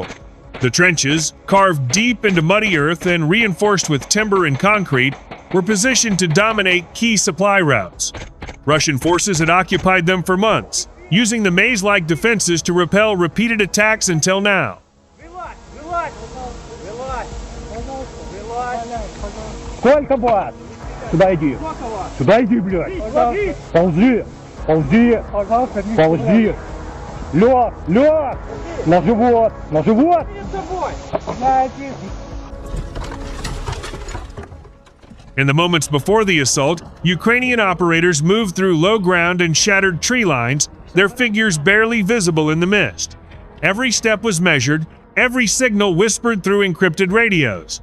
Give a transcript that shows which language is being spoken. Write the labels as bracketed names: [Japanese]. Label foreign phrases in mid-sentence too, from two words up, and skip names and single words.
[English] The trenches, carved deep into muddy earth and reinforced with timber and concrete, were positioned to dominate key supply routes. Russian forces had occupied them for months, using the maze-like defenses to repel repeated attacks until now. [Russian] Сколько вас? Сюда иди. Сюда иди, блядь. Ползи. Ползи. Ползи. Лёг. Лёг. На живот. На живот. [English] In the moments before the assault, Ukrainian operators moved through low ground and shattered tree lines, their figures barely visible in the mist. Every step was measured, every signal whispered through encrypted radios.